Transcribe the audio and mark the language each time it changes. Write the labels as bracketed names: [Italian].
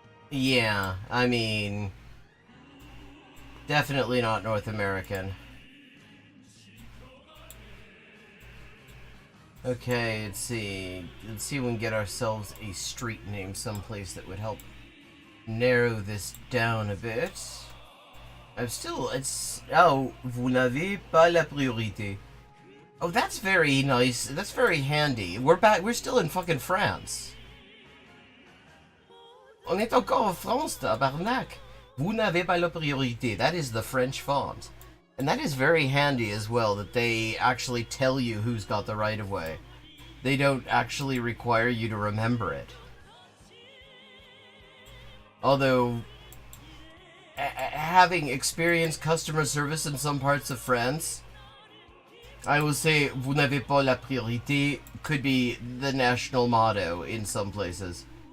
[English] Yeah, I mean, definitely not North American. Okay, let's see. Let's see if we can get ourselves a street name someplace that would help narrow this down a bit. [French] Oh, vous n'avez pas la priorité. [English] Oh, that's very nice. That's very handy. We're still in fucking France. [French] On est encore en France, tabarnak. Vous n'avez pas la priorité. [English] That is the French font. And that is very handy as well, that they actually tell you who's got the right-of-way. They don't actually require you to remember it. Although, having experienced customer service in some parts of France, I will say, [French] vous n'avez pas la priorité [English] could be the national motto in some places.